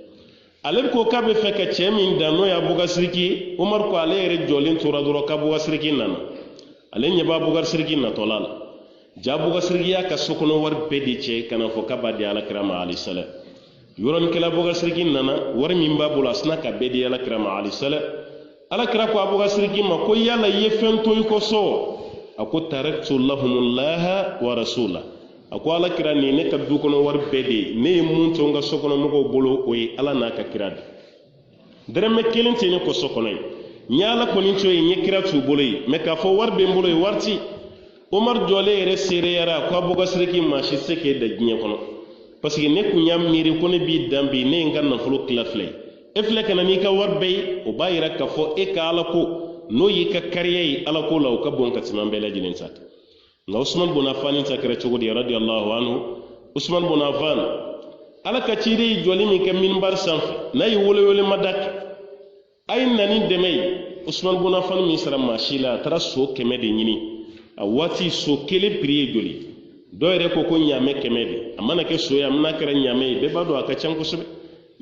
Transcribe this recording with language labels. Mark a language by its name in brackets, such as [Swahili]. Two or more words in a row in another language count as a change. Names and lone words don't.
[Bambara] ale ko k'a bɛ fɛ ka cɛ min dan n'o y'a bogasiriki ye Umaru ko ale yɛrɛ jɔlen tora dɔrɔn ka bogasiriki nana ale ɲɛ b'a bogasiriki natɔla la ja bogasirikiya ka sokɔnɔ wari bɛɛ de cɛ ka na fɔ k'a b'a di alakira ma [Arabic] عليه السلام [Bambara] yɔrɔninkɛla bogasiriki nana wari min b'a bolo a sina ka bɛɛ di alakira ma alayhi salam alakira ko a bogasiriki ma ko yala i ye fɛn to i ko so a ko [Arabic] تركت لهم الله ورسوله [Bambara] a ko alakira nin ne ka du kɔnɔ wari bɛɛ de ne ye mun to n ka sokɔnɔ mɔgɔw bolo o ye ala n'a ka kira de dɛrɛmɛ kelen tɛ ne ko so kɔnɔ ye n ye ala kɔni to yen n ye kira t'u bolo ye mɛ k'a fɔ wari bɛ n bolo ye wari ti Umar jɔlen yɛrɛ seereyara ko a bogasiriki maa si tɛ se k'e da diɲɛ kɔnɔ [French] parce que [Bambara] ne kun y'a miiri ko ne b'i dan bi ne ye n ka nafolo tila fila ye e filɛ ka na n'i ka wari bɛɛ ye o b'a yira k'a fɔ e ka ala ko n'o y'i ka kariya ye ala ko la o ka bon ka tɛmɛ an bɛɛ lajɛlen ta nka Usman bin Affan ta kɛra cogo di [Arabic] رضي الله عنه [Bambara] Usman bin Affan ala ka ciden ye jɔli min kɛ minbar sanfɛ n'a ye welewele ma da kɛ a ye na ni dɛmɛ ye Usman bin Affan min sara maa si la a taara so 100 de ɲini a waati so kelen prix ye joli dɔw yɛrɛ ko ɲaamɛ 100 de a mana kɛ so ye a mana kɛra ɲaamɛ ye bɛɛ b'a dɔn a ka can kosɛbɛ n'i